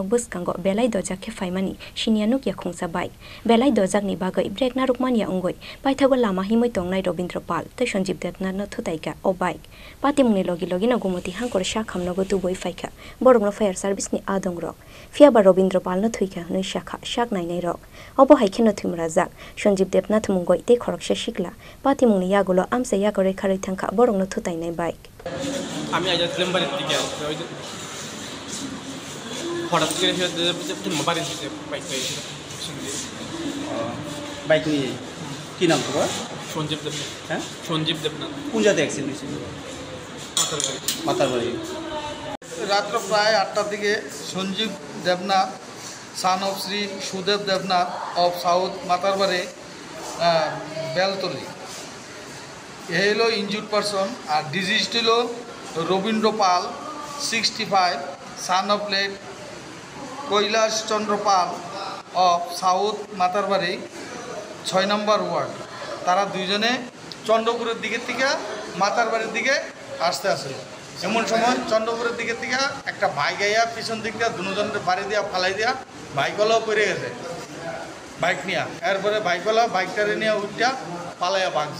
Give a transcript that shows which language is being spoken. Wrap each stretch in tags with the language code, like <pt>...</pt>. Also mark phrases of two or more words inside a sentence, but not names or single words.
<trp>buskango belai dojak ke faimani shinianuk ya khongsa bike belai dojak ni bagai brek na rukmani ya ungoi paithago lama himoi tongnai Robindra Pal te Sanjeev Debnath no thutaika o bike patimungni logi no gumoti hangkor shakhamnogo tuboi faika borongno fire service ni adongrok fiaba Robindra Pal no thuika noi shakha shak nainai rok obo hai kheno thimrajak Sanjeev Debnath mungoi te khoroksa shikla patimungni yagulo amse yagore kharai thangkha borongno thutainai bike</trp> <bn>আমি আইছিলাম বাড়ির দিকে ওই হঠাৎ করে বাড়ির দিকে বাইক পেয়েছিল বাইক নিয়ে কি নাম তোমার সঞ্জীব দেবনাথ হ্যাঁ সঞ্জীব দেবনাথ কোন জায়গায় অ্যাক্সিডেন্ট হয়েছিল মাতারবাড়ি রাত্র প্রায় 8টার দিকে সঞ্জীব দেবনাথ</bn> <en>son of Sri Sudev Devnath of South Matarwari Beltoli</en> <bn>এ হলো ইনজুর্ড পারসন আর ডিজিজড হলো রবীন্দ্র পাল 65</bn> <en>son of late</en> <bn>কৈলাস চন্দ্র পাল of সাউথ মাতারবাড়ি 6 নম্বর ওয়ার্ড তারা দুইজনে চন্দ্রপুরের দিকে থেকে মাতারবাড়ির দিকে আসতে আসে এমন সময় চন্দ্রপুরের দিকে থেকে একটা বাইক আইয়া পিছন দিক দিয়ে দুজনের বাড়ি দিয়া ফালাই দিয়া বাইকওয়ালাও পড়ে গেছে বাইক নিয়ে এরপরে বাইকওয়ালা বাইকটারে নিয়ে উঠা পালাইয়া ভাগছে</bn>